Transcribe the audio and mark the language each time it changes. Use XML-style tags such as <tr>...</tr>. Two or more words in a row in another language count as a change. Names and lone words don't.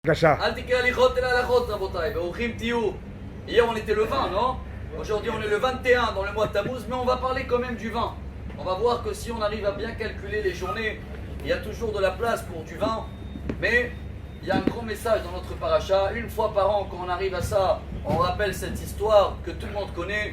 <he>בבקשה. אל תקרא הליכות אלא הלכות רבותיי, ברוכים תהיו.</he> <fr>Hier on était le 20, non? Aujourd'hui on est le 21 dans le mois de Tammuz, mais on va parler quand même du vin. On va voir que si on arrive à bien calculer les journées, il y a toujours de la place pour du vin, mais il y a un grand message dans notre paracha. Une fois par an, quand on arrive à ça, on rappelle cette histoire que tout le monde connaît.</fr>